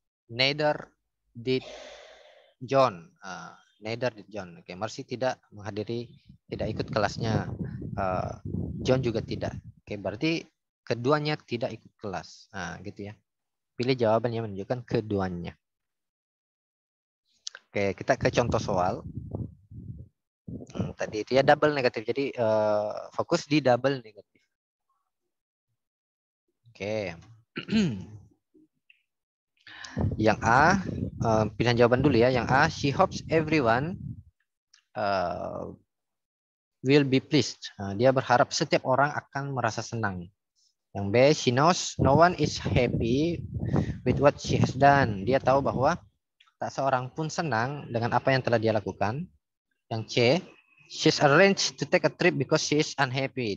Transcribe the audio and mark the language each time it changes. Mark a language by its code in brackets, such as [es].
[en] Neither did John. Neither did John. [id] Oke, Marcy tidak ikut kelasnya. John juga tidak. Oke, berarti keduanya tidak ikut kelas. Nah, gitu ya. Pilih jawaban yang menunjukkan keduanya. Oke, kita ke contoh soal. Tadi itu ya double negatif. Jadi fokus di double negatif. Oke. Yang A, pilihan jawaban dulu ya. Yang A, [en] she hopes everyone will be pleased. [id] Dia berharap setiap orang akan merasa senang. Yang B, [en] she knows no one is happy with what she has done. [id] Dia tahu bahwa tak seorang pun senang dengan apa yang telah dia lakukan. Yang C, [en] she's arranged to take a trip because she is unhappy.